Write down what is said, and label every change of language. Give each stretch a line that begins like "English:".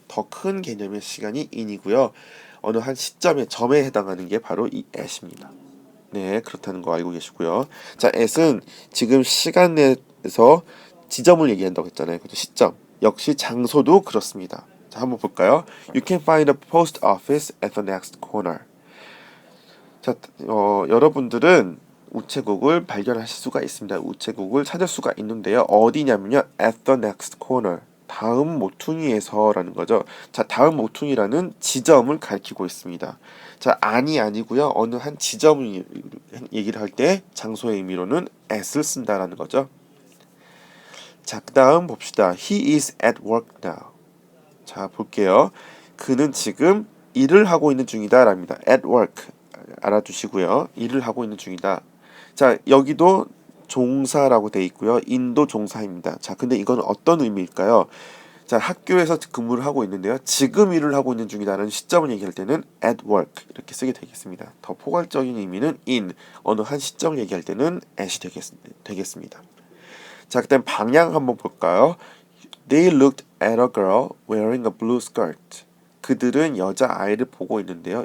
Korean: 더 큰 개념의 시간이 in이고요. 어느 한 시점의 점에 해당하는 게 바로 이 at입니다. 네, 그렇다는 거 알고 계시고요. 자, at은 지금 시간 내에서 지점을 얘기한다고 했잖아요. 그죠? 시점. 역시 장소도 그렇습니다. 자, 한번 볼까요?
English: You can find a post office at the next corner.
Korean: 자, 여러분들은 우체국을 발견하실 수가 있습니다. 우체국을 찾을 수가 있는데요. 어디냐면요.
English: at the next corner.
Korean: 다음 모퉁이에서라는 거죠. 자, 다음 모퉁이라는 지점을 가리키고 있습니다. 자, 아니고요. 어느 한 지점을 얘기를 할 때 장소의 의미로는 at을 쓴다라는 거죠. 자, 그 다음 봅시다.
English: He is at work now.
Korean: 자, 볼게요. 그는 지금 일을 하고 있는 중이다 랍니다.
English: at work.
Korean: 알아두시고요. 일을 하고 있는 중이다. 자, 여기도 종사라고 돼 있고요. 인도 종사입니다. 자, 근데 이건 어떤 의미일까요? 자, 학교에서 근무를 하고 있는데요. 지금 일을 하고 있는 중이다라는 시점을 얘기할 때는
English: at work
Korean: 이렇게 쓰게 되겠습니다. 더 포괄적인 의미는 in, 어느 한 시점을 얘기할 때는 at이 되겠습니다. 자, 그다음 방향 한번 볼까요?
English: They looked at a girl wearing a blue skirt.
Korean: 그들은 여자아이를 보고 있는데요.